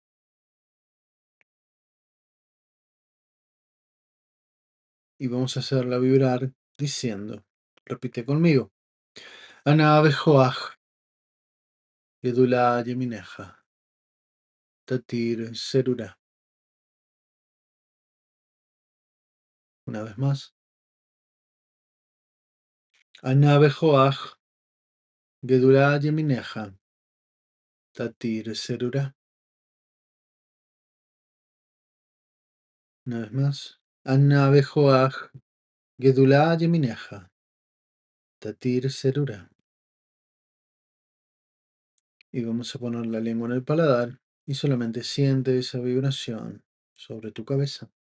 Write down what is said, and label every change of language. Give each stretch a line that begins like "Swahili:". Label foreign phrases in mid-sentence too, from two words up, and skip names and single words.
Spanish: Y vamos a hacerla vibrar diciendo, repite conmigo,
Hebrew: אנא בכח, גדולת ימינך, תתיר צרורה.
Spanish: Una vez más,
Hebrew: אנא בכח, גדולת ימינך, תתיר צרורה.
Spanish: Una vez más.
Hebrew: אנא בכח, גדולת ימינך, תתיר צרורה.
Spanish: Y vamos a poner la lengua en el paladar y solamente siente esa vibración sobre tu cabeza.